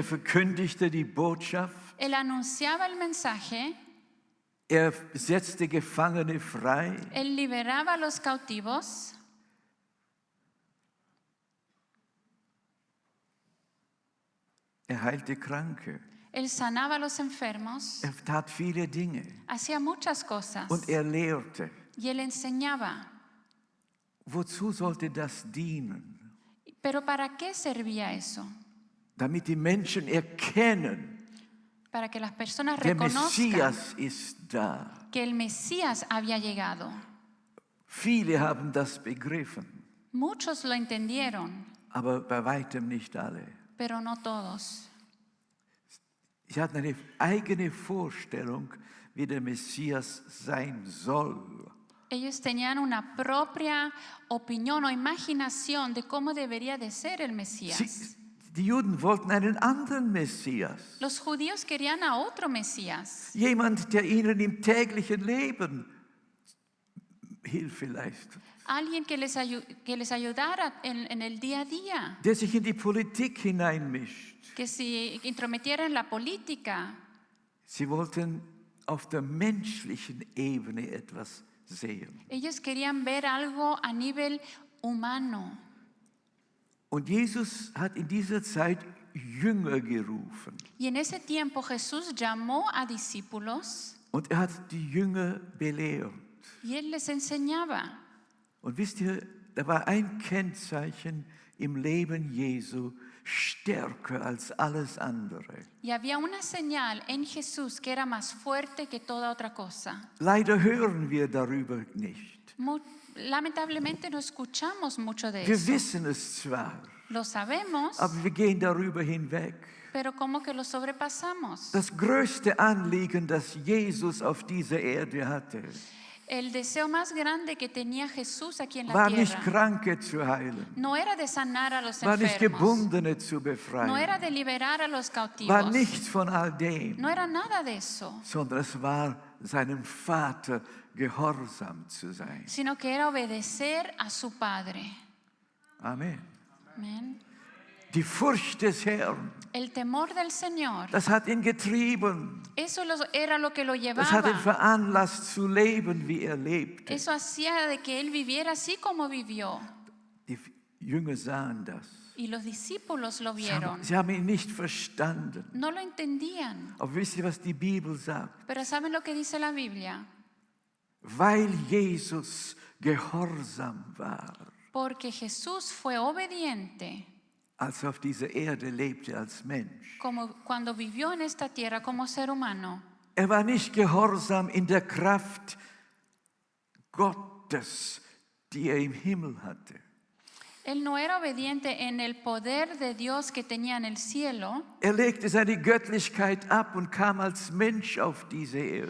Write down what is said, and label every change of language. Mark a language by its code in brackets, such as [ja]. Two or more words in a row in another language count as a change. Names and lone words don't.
[de] Er verkündigte die Botschaft. [es] Él anunciaba el mensaje, [de] Er setzte Gefangene frei. [es] él liberaba a los cautivos, [de] Er heilte Kranke. [es] él sanaba a los enfermos, [de] Er tat viele Dinge. [es] hacía muchas cosas [de] Und er lehrte. [es] y él enseñaba. [de] Wozu sollte das dienen? [es] Pero ¿para qué servía eso? [de] Damit die Menschen erkennen, [es] Para que las personas [de] der [es] reconozcan [de] Messias ist da. [es] que el Mesías había llegado. [de] Viele haben das begriffen, [es] Muchos lo entendieron, [de] aber bei weitem nicht alle. [es] pero no todos. [de] Sie hatten eine eigene Vorstellung, wie der Messias sein soll. [es] Ellos tenían una propia opinión o imaginación de cómo debería de ser el Mesías. [de] Die Juden wollten einen anderen Messias. [es] Los judíos querían a otro Mesías, [de] Jemand, der ihnen im täglichen Leben Hilfe leistet. [es] alguien que les ayudara en el día a día, [de] Der sich in die Politik hineinmischt. [es] que se intrometiera en la política. [de] Sie wollten auf der menschlichen Ebene etwas sehen. [es] Ellos querían ver algo a nivel humano. [de] Und Jesus hat in dieser Zeit Jünger gerufen. [es] Y en ese tiempo Jesús llamó a discípulos [de] Und er hat die Jünger belehrt. [es] y él les enseñaba. [de] Und wisst ihr, da war ein Kennzeichen im Leben Jesu stärker als alles andere. [es] Y había una señal en Jesús que era más fuerte que toda otra cosa. [de] Leider hören wir darüber nicht. [es] Lamentablemente no escuchamos mucho de [de] Wir [es] eso. [de] wissen es zwar, [es] Lo sabemos, [de] aber wir gehen darüber hinweg. [es] pero como que lo sobrepasamos. [de] Das größte Anliegen, das Jesus auf dieser Erde hatte, [es] El deseo más grande que tenía Jesús aquí en la [de] war nicht [es] tierra [de] Kranke zu heilen, [es] no era de sanar a los [de] war nicht [es] enfermos, [de] Gebundene zu [es] no [de] befreien, [es] era de liberar a los [de] war [es] cautivos, [de] nichts von all dem, [es] no era nada de eso, [de] sondern es war seinem Vater gehorsam zu sein. [es] sino que era obedecer a su Padre. [de] Amen. [es] Amén. [de] Die Furcht des Herrn, [es] El temor del Señor, [de] das hat ihn getrieben, [es] eso era lo que lo [de] das hat ihn [es] llevaba. [de] veranlasst zu leben, wie er lebte. [es] Eso hacía de que él viviera así como vivió. [de] Die Jünger sahen das. [es] Y los discípulos lo vieron. [de] Sie haben ihn nicht verstanden. [es] No lo entendían. [de] Aber wisst ihr, was die Bibel sagt? [es] Pero ¿saben lo que dice la Biblia? [de] Weil Jesus gehorsam war, [es] Porque Jesús fue obediente [de] als er auf dieser Erde lebte als Mensch. [es] como cuando vivió en esta tierra como ser humano. [de] Er war nicht gehorsam in der Kraft Gottes, die er im Himmel hatte. [es] Él no era obediente en el poder de Dios que tenía en el cielo. [de] Er legte seine Göttlichkeit ab und kam als Mensch auf diese Erde.